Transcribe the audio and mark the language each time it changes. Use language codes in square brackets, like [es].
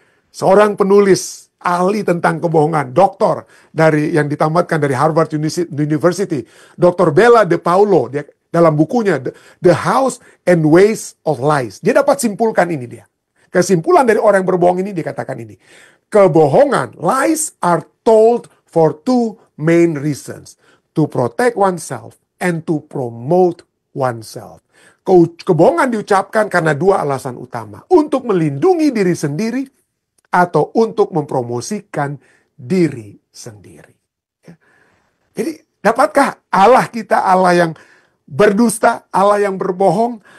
[id] Seorang penulis ahli tentang kebohongan, doktor yang ditamatkan dari Harvard University, Dr. Bella De Paulo, dia dalam bukunya The House and Ways of Lies, dia dapat simpulkan ini dia. Kesimpulan dari orang yang berbohong ini dikatakan ini. Kebohongan, [en] lies are told for two main reasons. To protect oneself and to promote oneself. [id] Kebohongan diucapkan karena dua alasan utama. Untuk melindungi diri sendiri atau untuk mempromosikan diri sendiri. Jadi, dapatkah Allah kita Allah yang berdusta, Allah yang berbohong?